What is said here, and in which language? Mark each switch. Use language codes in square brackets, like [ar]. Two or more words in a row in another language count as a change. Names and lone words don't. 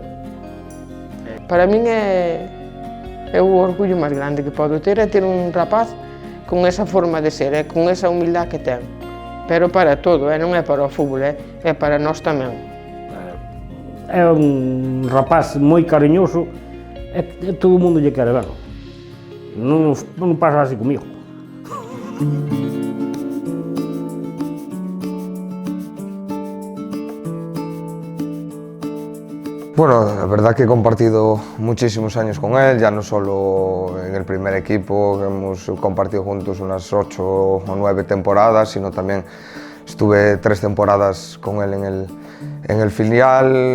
[gl] Para min é o orgullo máis grande que podo ter, é ter un rapaz con esa forma de ser, con esa humildade que ten. Pero para todo, non é para o fútbol, é para nós tamén. É un rapaz moi cariñoso e todo o mundo lle quere ver. Non pasa así comigo. [es] Bueno, la verdad que he compartido muchísimos años con él, ya no solo en el primer equipo, que hemos compartido juntos unas 8 o 9 temporadas, sino también estuve 3 temporadas con él en el filial.